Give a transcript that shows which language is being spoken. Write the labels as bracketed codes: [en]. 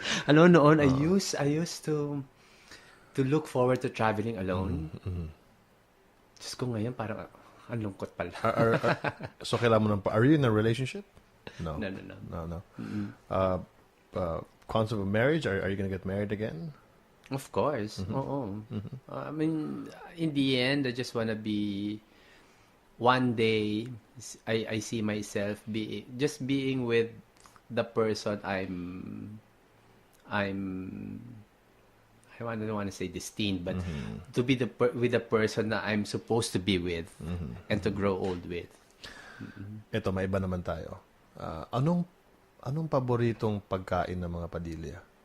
[en] Noon, I used to look forward to traveling alone. [tl] Diyos ko ngayon, parang ang lungkot pala. [en] So kailangan mo are you in a relationship? No. No. Concept of marriage? Are you going to get married again? Of course. I mean, in the end, I just want to be. One day, I see myself being with the person I don't want to say destined, but to be with the person that I'm supposed to be with and to grow old with. [tl] Ito, may iba naman tayo. Anong paboritong pagkain ng mga Padilla?